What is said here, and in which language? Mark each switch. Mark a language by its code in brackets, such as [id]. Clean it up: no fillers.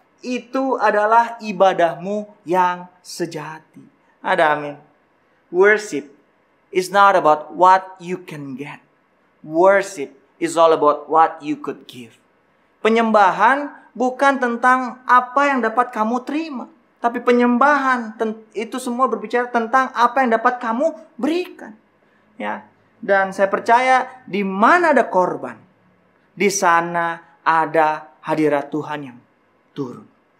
[id] Itu adalah ibadahmu yang sejati. Ada amin. [en] Worship is not about what you can get. Worship is all about what you could give. [id] Penyembahan bukan tentang apa yang dapat kamu terima. Tapi penyembahan itu semua berbicara tentang apa yang dapat kamu berikan. Ya. Dan saya percaya di mana ada korban, di sana ada hadirat Tuhan yang turun.